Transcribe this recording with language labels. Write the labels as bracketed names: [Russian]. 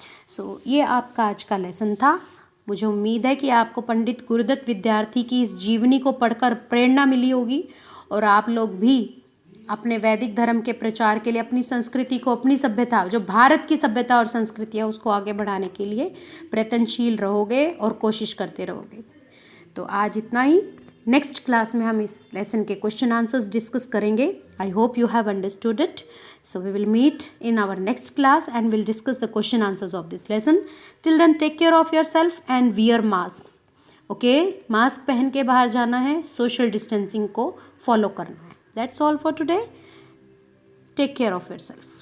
[Hindi] सो ये आपका आज का लेसन था। मुझे उम्मीद है कि आपको पंडित गुरुदत्त विद्यार्थी की इस जीवनी को पढ़कर प्रेरणा मिली होगी और आप लोग भी अपने वैदिक धर्म के प्रचार के लिए अपनी संस्कृति को, अपनी सभ्यता, जो भारत की सभ्यता और संस्कृति है, उसको आगे बढ़ाने के लिए प्रयत्नशील रहोगे और कोशिश करते रहोगे। तो आज इतना ही। नेक्स्ट क्लास में हम इस लेसन के क्वेश्चन आंसर्स डिस्कस करेंगे। [English] I hope you have understood it. So we will meet in our next class and we'll discuss the question answers of this lesson. Till then, take care of yourself and wear masks. Okay? [Hindi] Mask पहन के बाहर जाना है, social distancing को follow करना है। [English] That's all for today. Take care of yourself.